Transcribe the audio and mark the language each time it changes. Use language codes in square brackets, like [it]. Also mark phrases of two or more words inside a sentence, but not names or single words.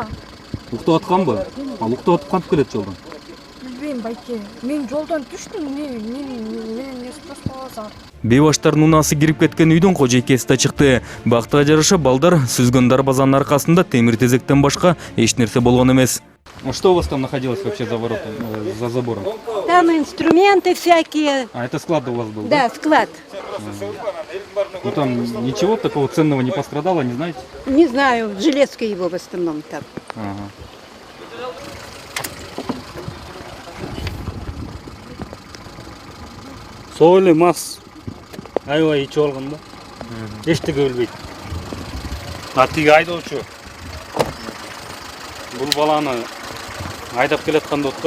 [ky] Уктап атканбы? Ал уктап атып кантип келет жолдон? Билбейм байке. Мен жолдан түштүм, менен эс тоспаласа. Бейбаштардын унаасы кирип кеткен үйдөн кожойкеси да чыкты. Бактыга жараша балдар сүзгөн дарбазанын аркасында темир тезектен башка эч нерсе болгон эмес. [ru] Что у вас там находилось вообще за воротом, за забором? Там инструменты всякие. А это склад у вас был? Да, склад. Ну там ничего такого ценного не пострадало, не знаете? Не знаю, железка его в основном там. Ага. [ky] Сол эле мас аябай ичип алган да. Эчтеке билбейт. А тиги айдоочу бул баланы айдап келатканда отпайбы.